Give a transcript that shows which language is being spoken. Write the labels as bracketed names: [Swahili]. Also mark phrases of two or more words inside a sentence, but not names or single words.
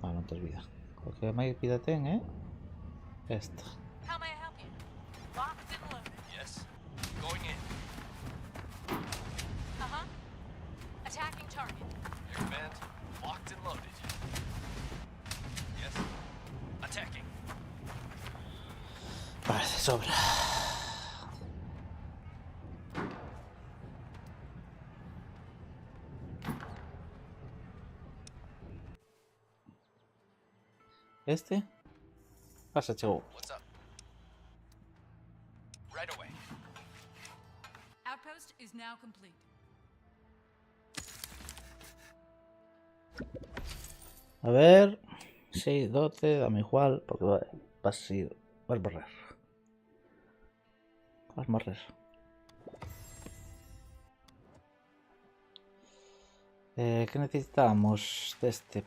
[Galician] puntos de vida. O que máis vida ten, esta. [English] How may I help you? Locked and loaded. Yes. Going in. Uh-huh. Attacking target. Air command. Locked and loaded. Yes. Attacking. [Galician] Parece sobra. Este. Pasa, chegou. [English] What's up? Right away. Outpost is now complete. [Galician] A ver. [Spanish] 6, 12, dame igual, porque vas a ir. [Galician] Vas a morrer. Vas a morrer. [Spanish] ¿Qué necesitamos de este?